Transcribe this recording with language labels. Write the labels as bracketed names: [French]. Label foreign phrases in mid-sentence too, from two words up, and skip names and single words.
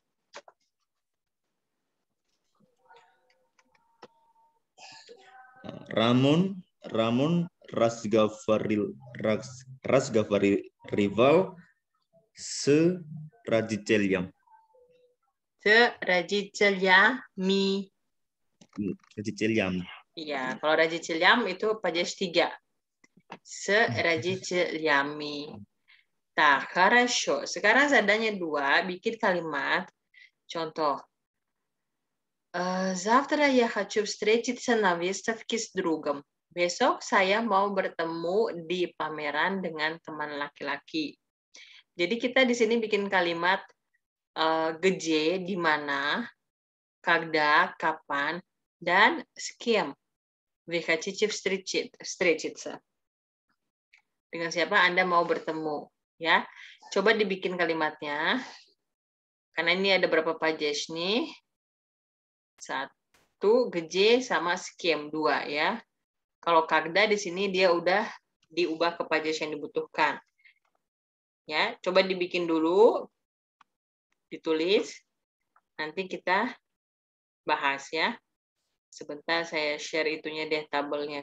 [Russian] Ramon разговаривал с родителями. Родителями. [Indonesian] Iya, kalau родителям itu падеж 3. [Russian] С родителями. Так, хорошо. [Indonesian] Sekarang zadanya 2, bikin kalimat. Contoh. [Russian] Завтра я хочу встретиться на выставке с другом. [Indonesian] Besok saya mau bertemu di pameran dengan teman laki-laki. Jadi kita di sini bikin kalimat где, di mana, когда, kapan, dan [Russian] с кем. Вы хотите встретиться. [Indonesian] Dengan siapa Anda mau bertemu, ya? Coba dibikin kalimatnya. Karena ini ada berapa pages nih? 1, где sama [Russian] с кем, [Indonesian] 2 ya. Kalau когда di sini dia udah diubah ke pages yang dibutuhkan. Ya, coba dibikin dulu ditulis. Nanti kita bahas ya. Sebentar saya share itunya deh tabelnya.